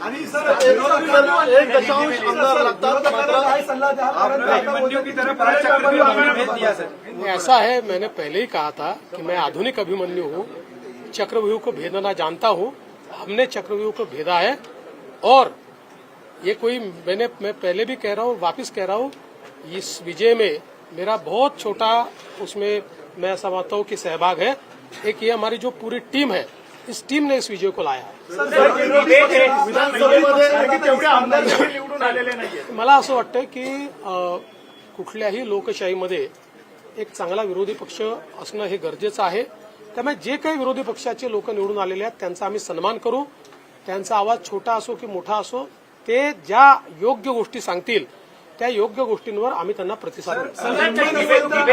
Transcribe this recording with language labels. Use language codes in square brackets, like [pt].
[mr] आणि सर 1.1 आमदार लागतात मात्र [hi] अभिमन्यू की तरफ भेज दिया सर। ऐसा है, मैंने पहले ही कहा था कि मैं आधुनिक अभिमन्यु हूँ, चक्रव्यूह को भेदना जानता हूँ। हमने चक्रव्यूह को भेदा है और ये कोई मैं पहले भी कह रहा हूँ, वापस कह रहा हूँ, इस विजय में मेरा बहुत छोटा उसमें मैं समझता हूँ कि सहभाग है। एक ये हमारी जो पूरी टीम है, इस टीम ने इस विजय को लाया है। [mr] मला असं वाटतं की कुठल्याही लोकशाहीमध्ये एक चांगला विरोधी पक्ष असणं हे गरजेचं आहे। त्यामुळे जे काही विरोधी पक्षाचे लोक निवडून आलेले आहेत त्यांचा आम्ही सन्मान करू। त्यांचा आवाज छोटा असो की मोठा असो, ते ज्या योग्य गोष्टी सांगतील त्या योग्य गोष्टींवर आम्ही त्यांना प्रतिसाद देऊ।